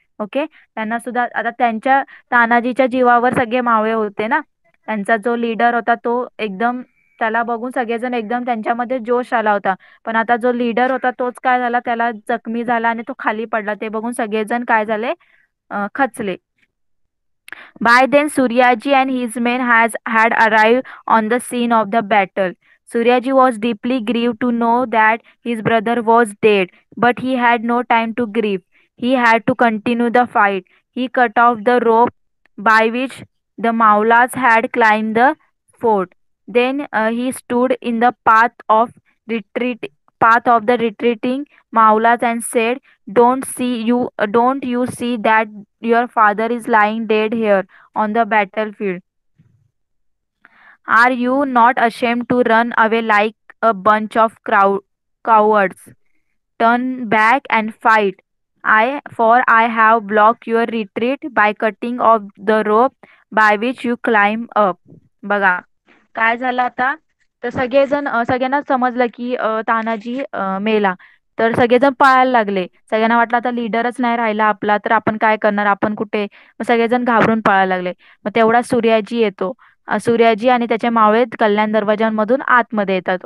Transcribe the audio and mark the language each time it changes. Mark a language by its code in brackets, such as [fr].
[mr] Okay, त्यांना सुद्धा आता त्यांच्या तानाजीच्या जीवावर सगळे मावळे होते ना. त्यांचा जो लीडर होता तो एकदम, त्याला बघून सगळेजण एकदम त्यांच्यामध्ये जोश आला होता. पण आता जो लीडर होता तोच काय झाला, त्याला जखमी झाला आणि तो खाली पडला. ते बघून सगळेजण काय झाले, खचले. [en] By then, Suryaji and his men had arrived on the scene of the battle. Suryaji was deeply grieved to know that his brother was dead, but he had no time to grieve. He had to continue the fight. He cut off the rope by which the Maulas had climbed the fort. Then he stood in the retreat path of the retreating Maulas and said, don't you see that your father is lying dead here on the battlefield? Are you not ashamed to run away like a bunch of cowards? Turn back and fight. I have blocked your retreat by cutting off the rope by which you climb up. [mr] बघा, काय झालं आता. तर सगळेजण सगळ्यांना समजलं की तानाजी मेला. तर सगळेजण पळायला लागले. सगळ्यांना वाटलं आता लीडरच नाही राहिला आपला, तर आपण काय करणार, आपण कुठे. मग सगळेजण घाबरून पळायला लागले. मग तेवढा सूर्याजी येतो. सूर्याजी आणि त्याचे मावळे कल्याण दरवाजांमधून आतमध्ये येतात.